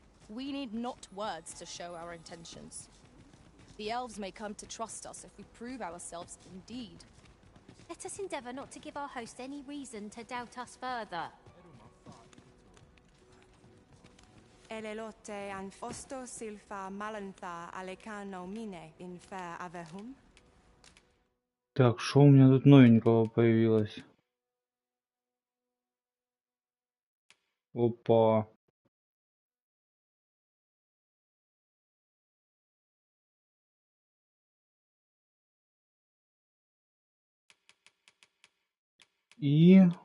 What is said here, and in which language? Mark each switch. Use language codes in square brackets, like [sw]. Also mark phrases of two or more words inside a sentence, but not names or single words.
[en] We need not words to show our intentions. The elves may come to trust us if we prove ourselves indeed. Let us endeavour not to give our host any reason to doubt us further. Elelote an fosto silfa malantha alecano mine in fair avehum. [ru] Так, что у меня тут новенького появилось? Опа. И...